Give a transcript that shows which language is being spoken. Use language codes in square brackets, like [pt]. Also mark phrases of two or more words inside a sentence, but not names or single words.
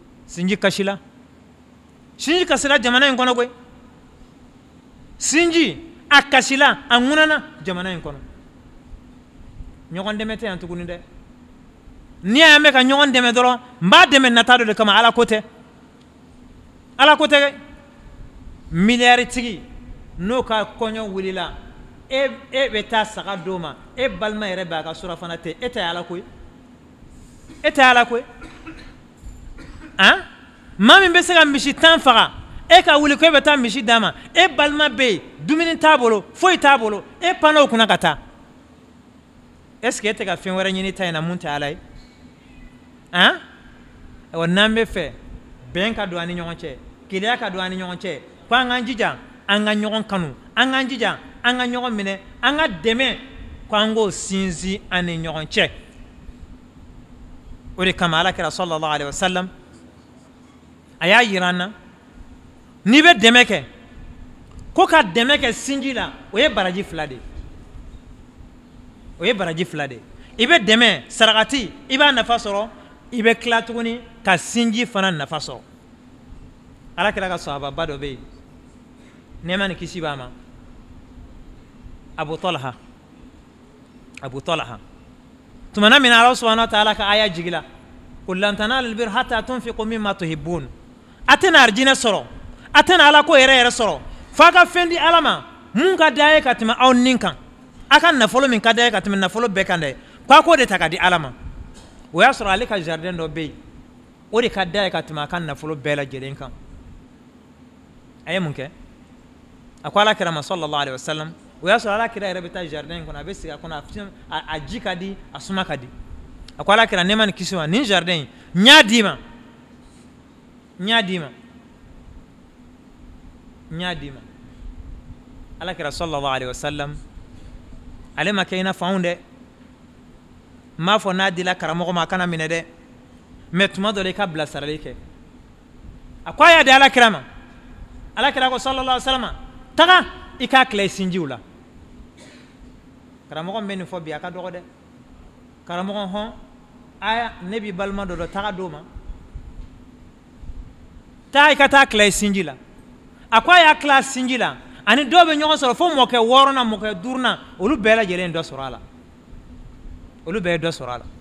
[bm] sinji kasila jamana in kono koy sinji a kasila a ŋunana jamana in kono ɲɔgɔn dɛmɛ tɛ yan tuguni dɛ ni y'a mɛn ka ɲɔgɔn dɛmɛ dɔrɔn n b'a dɛmɛ nata dɔ de kama ala ko tɛ miliyari tigi n'o ka kɔɲɔ wulila e bɛ taa saga d'o ma e balima yɛrɛ b'a ka surafana tɛ e tɛ ala koyi maa min bɛ se ka misi 10 faga e ka wuli ko e bɛ taa misi d'a ma e balima bɛ yen dumuni t'a bolo foyi t'a bolo e panna o kunna ka taa [fr] est ce que [bm] e tɛ ka fɛn wɛrɛ ɲini ta in na mun tɛ ala ye wa n'an bɛ fɛ bɛn ka don an ni ɲɔgɔn cɛ keleya ka don an ni ɲɔgɔn cɛ ko an k'an jija an ka ɲɔgɔn kanu an k'an jija an ka ɲɔgɔn minɛ an ka dɛmɛ ko an k'o sinsin an ni ɲɔgɔn cɛ o de kama alakira [ar] صلى الله عليه وسلم [bm] a y'a yira an na n'i bɛ dɛmɛ kɛ ko ka dɛmɛ kɛ sinji la o ye baraji fila de i bɛ dɛmɛ sarakati i b'a nafa sɔrɔ i bɛ tila tuguni ka sinji fana nafa sɔrɔ alakira ka sahababa dɔ bɛ yen nɛɛma ni kisi b'a ma Abu Talha tumana min ala [ar] سبحانه وتعالى [bm] ka aya jigila [ar] قل لن تنالوا البر حتى تنفقوا مما تحبون [bm] atena arjina sɔrɔ atena ala ko yɛrɛ sɔrɔ fa ka fɛn di ala ma mun ka d'a ye ka tɛmɛ aw nin kan a ka nafolo min ka d'a ye ka tɛmɛ nafolo bɛɛ kan dɛ k'a k'o de ta ka di ala ma o y'a sɔrɔ ale ka jardin dɔ bɛ yen o de ka d'a ye ka tɛmɛ a ka nafolo bɛɛ lajɛlen kan a ye mun kɛ a ko alakira ma [ar] صلى الله عليه وسلم [bm] o y'a sɔrɔ alakira yɛrɛ bɛ taa jardin in kɔnɔ a bɛ sigi a kɔnɔ a ji ka di a suma ka di a ko alakira ne ma nin kisi ma nin jardin in n y'a d'i ma alakira [ar] صلى الله عليه وسلم [bm] ale ma kɛ i n'a fɔ anw dɛ n m'a fɔ n'a dila karamɔgɔ ma a kana minɛ dɛ mɛ tuma dɔ la i ka bilasirali kɛ a ko a y'a di alakira ma alakira ko [ar] صلى الله عليه وسلم [bm] taga i k'a tila i sinjiw la karamɔgɔ min bɛ nin fɔ bi a ka dɔgɔ dɛ karamɔgɔ hɔn aya ne b'i balima dɔ taga d'o ma taa i ka taa tila i sinji la a ko a y'a tila sinji la ani dɔw bɛ ɲɔgɔn sɔrɔ fo mɔkɛ 6nan mɔkɛ 5nan olu bɛɛ lajɛlen ye dɔ sɔrɔ a la olu bɛɛ ye dɔ sɔrɔ